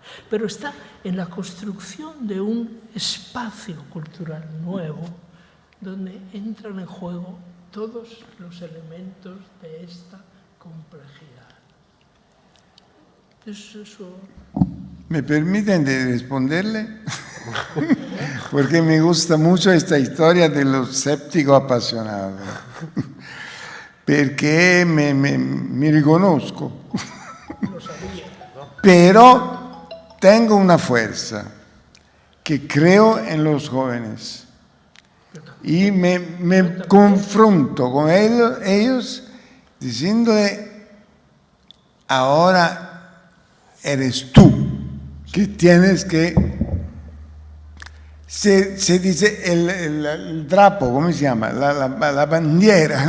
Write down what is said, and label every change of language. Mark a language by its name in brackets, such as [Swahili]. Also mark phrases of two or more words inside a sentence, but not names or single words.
[Spanish] Pero está en la construcción de un espacio cultural nuevo donde entran en juego todos los elementos de esta complejidad. Eso. ¿Me permiten de responderle? Porque me gusta mucho esta historia [Italian] dello scettico appassionato. Perché mi riconosco. [Spanish] Pero tengo una fuerza que creo en los jóvenes y me confronto con ellos diciéndole, ahora eres tú que tienes que, se dice el drapo, ¿cómo se llama?